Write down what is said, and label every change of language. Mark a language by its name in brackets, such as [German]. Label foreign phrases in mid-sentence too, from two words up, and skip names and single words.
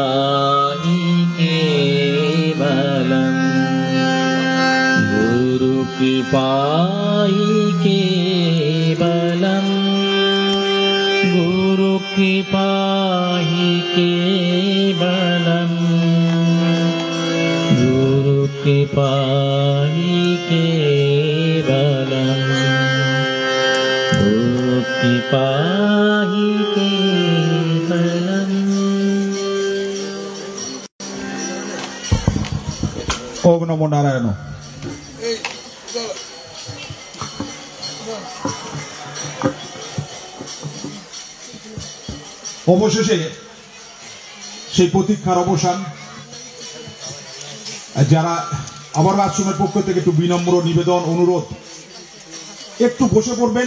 [Sanskrit] केवलम् गुरुकृपायै केवलम् गुरुकृपायै केवलम् गुरुकृपायै केवलम् गुरुकृपायै केवलम्। ओम नमो नारायण। [Bangla] অবশেষে সেই প্রতীক্ষার অবসান। যারা আবার আশ্রমের পক্ষ থেকে একটু বিনম্র নিবেদন অনুরোধ, একটু বসে পড়বেন।